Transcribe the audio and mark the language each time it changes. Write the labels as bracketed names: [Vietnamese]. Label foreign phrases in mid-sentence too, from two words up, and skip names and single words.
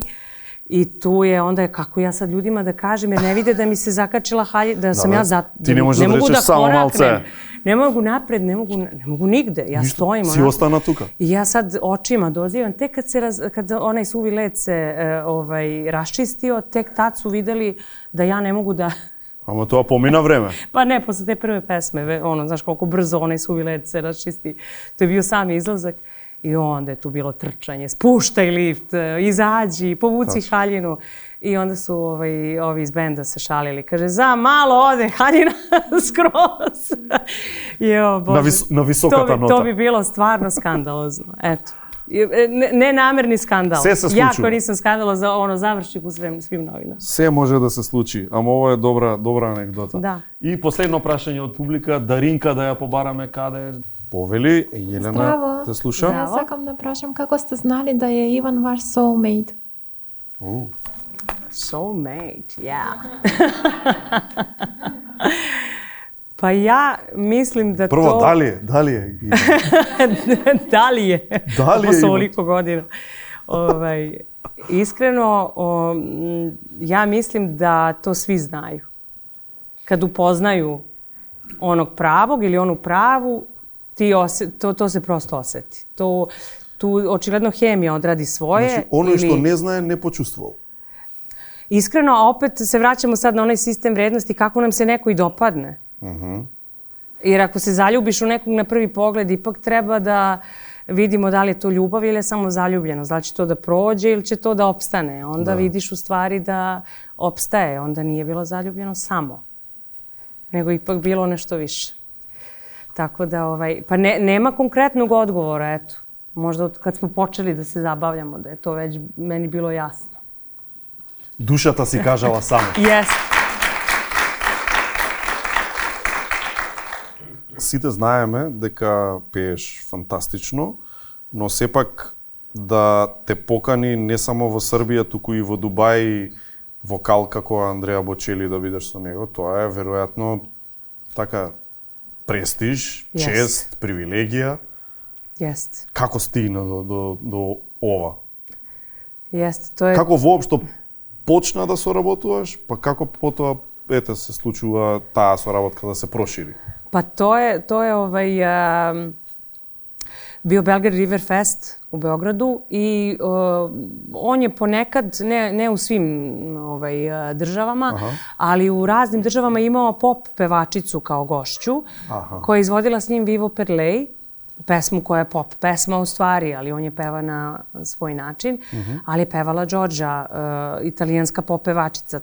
[Serbian] I tu je onda, kako ja sad ljudima da kažem, jer ne vide da mi se zakačila haljina, da sam ja Ti ne možeš da rečeš samo malce. Ne mogu napred, ne mogu nigde. Ja stojim onako. [Macedonian] Си остана тука. [Serbian] I ja sad očima dozivam. Tek kad onaj suvi led se raščistio, tek tad su videli da ja ne mogu da... [Macedonian] Ама тоа помина време. [Serbian] Pa ne, posle te prve pesme, znaš koliko brzo onaj suvi led se raščisti. To je bio sam izlazak. I onda je tu bilo trčanje, spuštaj lift, izađi, povuci haljinu. I onda su ovi iz benda se šalili. Kaže, za malo ode haljina skroz. [Macedonian] На високата нота. [Serbian] To bi bilo stvarno skandalozno. Eto. Nenamerni skandal. Sve se Ja [Macedonian] случува. [Serbian] ako nisam skandalozna, završi u svim novinama. [Macedonian] Се може да се случи, ама ова е добра анекдота. Да. И последно прашање од публика, Даринка да ја побараме каде. Повели, Јелена, Здраво. те слушам. Ја сакам да прашам како сте знали да е Иван ваш soulmate? [Serbian] Soulmate, ja. Pa ja mislim da [Macedonian] Прво, [Serbian] to... [Macedonian] дали е? [Serbian] Da li je? Da li je Posle Ivan? ovoliko godina. Iskreno, ja mislim da to svi znaju. Kad upoznaju onog pravog ili onu pravu, to se prosto oseti. Tu očigledno hemija odradi svoje. [Macedonian] Значи, оној што не знае, не почувствувал. [Serbian] Iskreno, a opet se vraćamo sad na onaj sistem vrednosti kako nam se neko i dopadne. Jer ako se zaljubiš u nekog na prvi pogled, ipak treba da vidimo da li je to ljubav ili je samo zaljubljenost. Da li će to da prođe ili će to da opstane. Onda vidiš u stvari da opstaje. Onda nije bilo zaljubljeno samo. Nego ipak bilo nešto više. Tako da, pa nema konkretnog odgovora, eto. Možda od kad smo počeli da se zabavljamo, da je to već meni bilo jasno. [Macedonian] Душата си кажала само. [Serbian] Jeste. [Macedonian] Сите знаеме дека пееш фантастично, но сепак да те покани не само во Србија, туку и во Дубај вокал како Андреа Бочели да бидеш со него, тоа е веројатно така престиж, чест, привилегија. [Serbian] Jeste. [Macedonian] Како стигна до ова? [Serbian] Jeste, to je... [Macedonian] Како воопшто почна да соработуваш, па како потоа се случува таа соработка да се прошири? [Serbian] Pa to je bio Belgrade River Fest u Beogradu i on je ponekad, ne u svim državama, ali u raznim državama imao pop pevačicu kao gošću, koja je izvodila s njim Vivo per lei, pesmu koja je pop pesma u stvari, ali on je peva na svoj način, ali je pevala Đorđa, italijanska pop pevačica.